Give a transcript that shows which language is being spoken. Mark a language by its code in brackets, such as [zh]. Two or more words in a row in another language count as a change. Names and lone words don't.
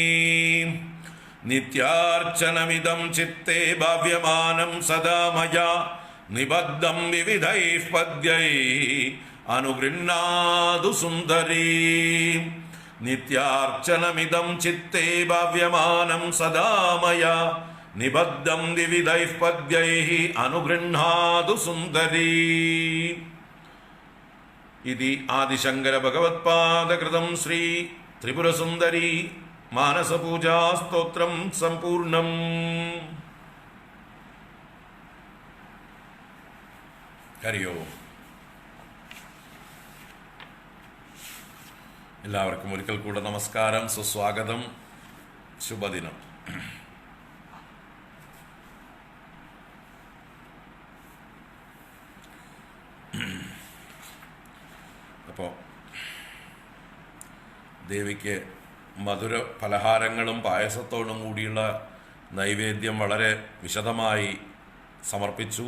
[sa] नित्यार्चनमिदं चित्ते भाव्यमानं सदा मया निबद्धं विविधैः पद्यैः अनुगृह्णातु सुन्दरी नित्यार्चनमिदं चित्ते भाव्यमानं सदा मया निबद्धं विविधैः पद्यैः अनुगृह्णातु सुन्दरी इति आदिशंकर भगवत्पादकृतं श्री त्रिपुरसुन्दरी मानसपूजा स्तोत्रं सम्पूर्णम्। [ml] ഹരി ഓം. എല്ലാവർക്കും ഒരിക്കൽ കൂടെ നമസ്കാരം, സുസ്വാഗതം, ശുഭദിനം. അപ്പോൾ ദേവിക്ക് മധുര പലഹാരങ്ങളും പായസത്തോടും കൂടിയുള്ള നൈവേദ്യം വളരെ വിശദമായി സമർപ്പിച്ചു.